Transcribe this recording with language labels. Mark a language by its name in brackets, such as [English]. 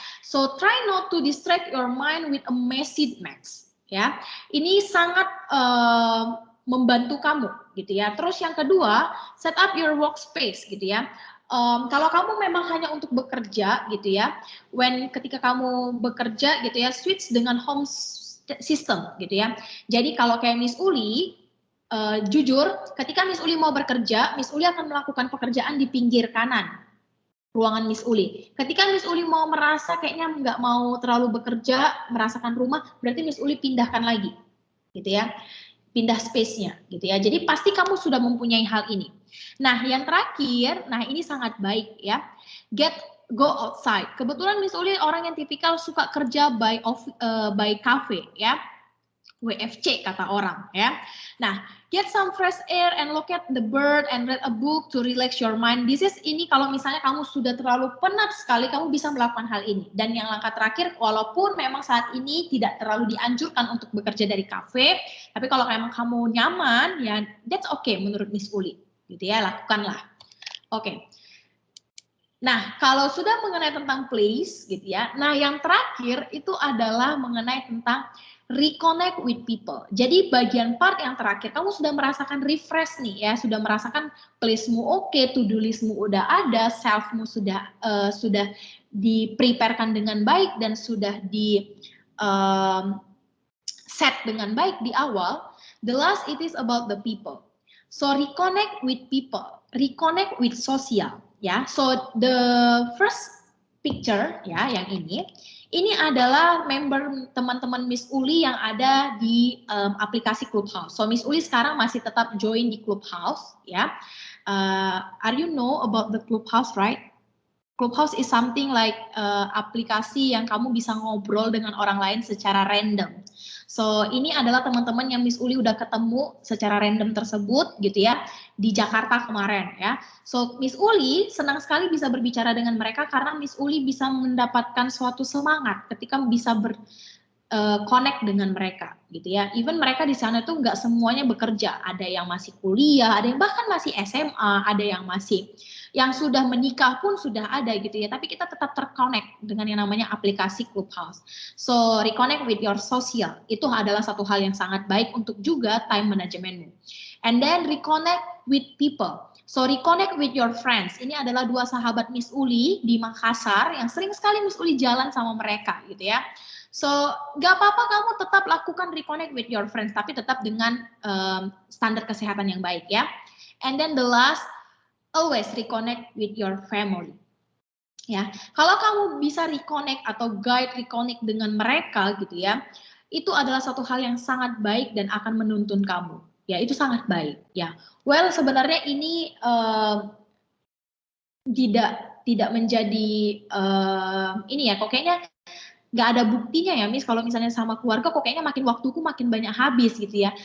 [English] So try not to distract your mind with a messy mess, ya. [Indonesian] Ini sangat membantu kamu gitu ya. Terus yang kedua, [English] set up your workspace [Indonesian] gitu ya. Kalau kamu memang hanya untuk bekerja gitu ya, ketika kamu bekerja gitu ya, switch dengan home system gitu ya. Jadi kalau kayak Miss Uli, jujur, ketika Miss Uli mau bekerja, Miss Uli akan melakukan pekerjaan di pinggir kanan ruangan Miss Uli. Ketika Miss Uli mau merasa kayaknya nggak mau terlalu bekerja, merasakan rumah, berarti Miss Uli pindahkan lagi, gitu ya. Pindah space-nya gitu ya. Jadi pasti kamu sudah mempunyai hal ini. Nah, yang terakhir, nah ini sangat baik ya. [English] Go outside. [Indonesian] Kebetulan Miss Uli orang yang tipikal suka kerja by cafe ya. WFC kata orang ya. [English] Nah, get some fresh air and look at the bird and read a book to relax your mind. [Indonesian] Ini kalau misalnya kamu sudah terlalu penat sekali, kamu bisa melakukan hal ini. Dan yang langkah terakhir, walaupun memang saat ini tidak terlalu dianjurkan untuk bekerja dari kafe, tapi kalau memang kamu nyaman, ya [English] that's okay [Indonesian] menurut Miss Uli, gitu ya, lakukanlah. Oke. Nah, kalau sudah mengenai tentang place, gitu ya. Nah, yang terakhir itu adalah mengenai tentang [English] reconnect with people. [Indonesian] Jadi bagian part yang terakhir, kamu sudah merasakan refresh nih ya, sudah merasakan place-mu oke, to-do list-mu udah ada, self-mu sudah di-preparekan dengan baik dan sudah di set dengan baik di awal. [English] The last it is about the people. So reconnect with people, reconnect with social ya. So the first picture [Indonesian] ya yang ini adalah member teman-teman Miss Uli yang ada di aplikasi Clubhouse. So Miss Uli sekarang masih tetap join di Clubhouse ya. [English] Are you know about the Clubhouse, right? Clubhouse is something like [Indonesian] aplikasi yang kamu bisa ngobrol dengan orang lain secara random. So ini adalah teman-teman yang Miss Uli udah ketemu secara random tersebut gitu ya di Jakarta kemarin ya. So Miss Uli senang sekali bisa berbicara dengan mereka karena Miss Uli bisa mendapatkan suatu semangat ketika bisa connect dengan mereka gitu ya. Even mereka di sana tuh nggak semuanya bekerja, ada yang masih kuliah, ada yang bahkan masih SMA, ada yang masih yang sudah menikah pun sudah ada gitu ya. Tapi kita tetap terconnect dengan yang namanya aplikasi Clubhouse. [English] So reconnect with your social [Indonesian] itu adalah satu hal yang sangat baik untuk juga time managementmu. [English] And then reconnect with people. So reconnect with your friends. [Indonesian] Ini adalah dua sahabat Miss Uli di Makassar yang sering sekali Miss Uli jalan sama mereka gitu ya. So, gak apa-apa kamu tetap lakukan [English] reconnect with your friends, [Indonesian] tapi tetap dengan standar kesehatan yang baik ya. [English] And then the last, always reconnect with your family. [Indonesian] Ya, kalau kamu bisa reconnect atau guide reconnect dengan mereka gitu ya, itu adalah satu hal yang sangat baik dan akan menuntun kamu. Ya, itu sangat baik. Ya, well sebenarnya ini tidak menjadi ini ya, kok kayaknya nggak ada buktinya ya Miss, kalau misalnya sama keluarga kok kayaknya makin waktuku makin banyak habis gitu ya.